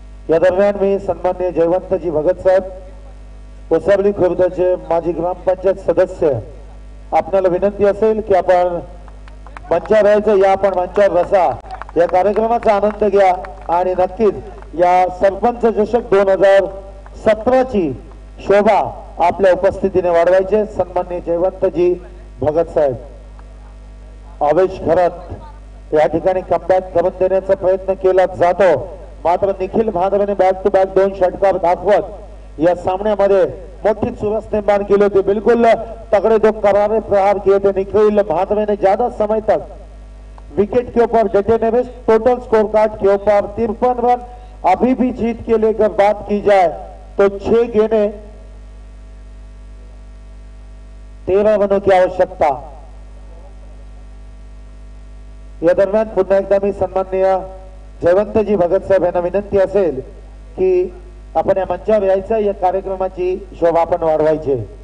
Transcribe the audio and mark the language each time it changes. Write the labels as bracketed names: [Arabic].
[Marathi] या दरम्यान मी सन्मान्य जयवंतजी भगत साहेब ओसावली खुर्दचे माजी ग्रामपंचायत सदस्य, आपल्याला विनंती असेल की आपण मंचावर यायचं, या आपण मंचावर बसा, या कार्यक्रमाचा आनंद घ्या आणि नक्कीच या सरपंच चषक 2017 ची शोभा आपल्या उपस्थितीने वाढवायचे। सन्मान्य जयवंतजी भगत साहेब आवेश खरत या ठिकाणी कमबॅक करून देण्याचा प्रयत्न केला जातो, मात्र निखिल म्हात्रेने बॅक टू बॅक 2 षटकार दाखवत या सामन्यामध्ये मोठी चुरस निर्माण केली होती। [Hindi] बिल्कुल तगड़े 2 करारे प्रहार किए थे निखिल म्हात्रे ने। ज्यादा समय तक विकेट के ऊपर डटे नहीं, टोटल स्कोर कार्ड के ऊपर 53 रन। अभी भी जीत के लेकर बात की जाए तो 6 गेंदें 13 रनों की आवश्यकता। [Marathi] या दरम्यान पुन्हा एकदा मी सन्माननीय जयवंतजी भगत साहेब यांना विनंती असेल की आपण या मंचावर यायचं, या कार्यक्रमाची शोभा आपण वाढवायची।